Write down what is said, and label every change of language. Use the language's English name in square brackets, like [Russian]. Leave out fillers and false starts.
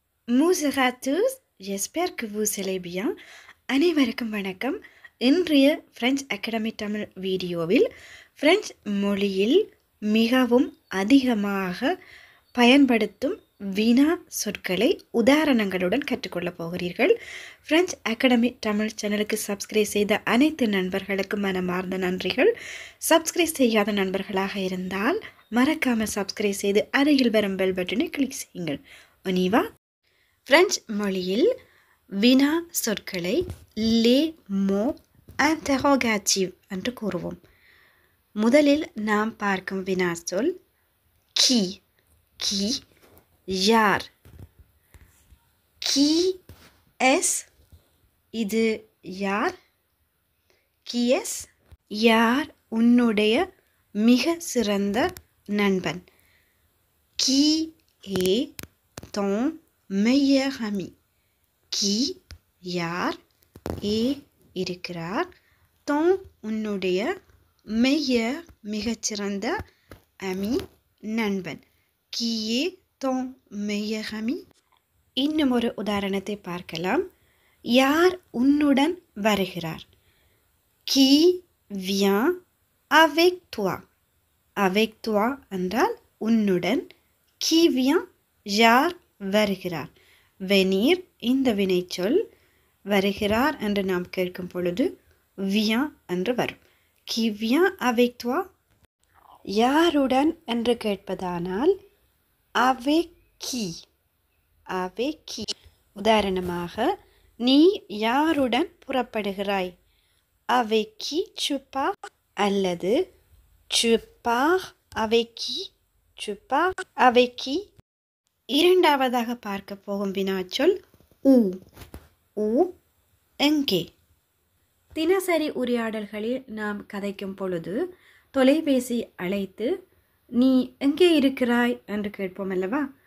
[French] Bonjour à tous, j'espère que vous allez bien. [Tamil] அனைவருக்கும் வணக்கம். இன்றைய பிரெஞ்சு அகாடமி தமிழ் வீடியோவில் பிரெஞ்சு மொழியில் மிகவும் அதிகமாக பயன்படுத்தும் வினா சொற்களை உதாரணங்களுடன் கற்றுக்கொள்ளப் போகிறீர்கள். பிரெஞ்சு அகாடமி தமிழ் சேனலுக்கு சப்ஸ்கிரைப் செய்த அனைத்து நண்பர்களுக்கும் மனமார்ந்த நன்றிகள். சப்ஸ்கிரைப் செய்யாத நண்பர்களாக இருந்தால் மறக்காமல் சப்ஸ்கிரைப் செய்து அருகில் வரும் பெல் பட்டனை கிளிக் செய்யுங்கள். ஒனிவா பிரெஞ்சு மொழியில் வினா சொற்களை லே மோ இன்டரோகேட்டிவ் என்று கூறுவோம். முதலில் நாம் பார்க்கும் வினா சொல் கி. கி யார். கி எஸ் இது யார். கி எஸ் யார் உன்னுடைய மிக சிறந்த நண்பன். [French] கி ஏ ton meilleur ami. [Tamil] கி யார். ஏ இருக்கிறார். ton உன்னுடைய meilleur மிகச்சிறந்த ami நண்பன். [French] கி ஏ ton meilleur ami. [Tamil] இன்னும் ஒரு உதாரணத்தை பார்க்கலாம். யார் உன்னுடன் வருகிறார். [French] Qui vient avec toi. Avec toi [Tamil] என்றால் உன்னுடன். [French] Qui vient [Tamil] யார் வருகிறார். venir இந்த வினைச்சொல் வருகிறார் என்று நாம் கேட்கும் பொழுது vient என்று வரும். [French] Qui vient avec toi [Tamil] யாருடன் என்று கேட்பதானால் [French] avec qui. avec qui. [Tamil] உதாரணமாக நீ யாருடன் புறப்படுகிறாய். [French] avec qui tu pars அல்லது tu pars avec qui. tu pars avec qui. [Tamil] இரண்டாவதாக பார்க்க போகும் வினாச்சொல் ஊ. ஊ எங்கே. தினசரி உரையாடல்களில் நாம் கதைக்கும் பொழுது தொலைபேசி அழைத்து நீ எங்கே இருக்கிறாய் என்று கேட்போம் அல்லவா.